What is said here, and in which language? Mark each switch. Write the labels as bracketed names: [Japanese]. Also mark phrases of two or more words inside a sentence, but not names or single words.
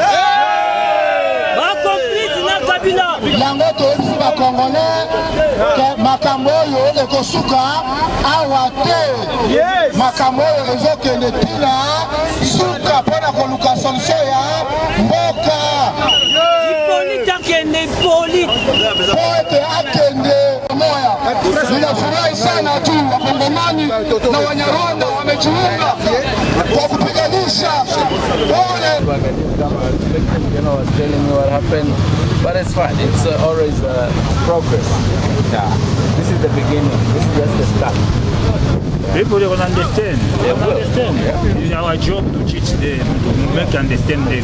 [Lingala] yango toyebisi bakongolais ke makambo oyo ekosuka awa te makambo oyo ezokende ntina suka mpona koluka solution ya mboka po ete akende moya. [Swahili] Ninafurahi sana tu wakongomani na Wanyarwanda wamejiunga kwa kupiganisha pole. [English] Was telling me what happened, but it's fine. It's always progress. Yeah. This is the beginning. This is just the start. People they will understand. They will understand. Yeah. It's our job to teach them, to make understand them.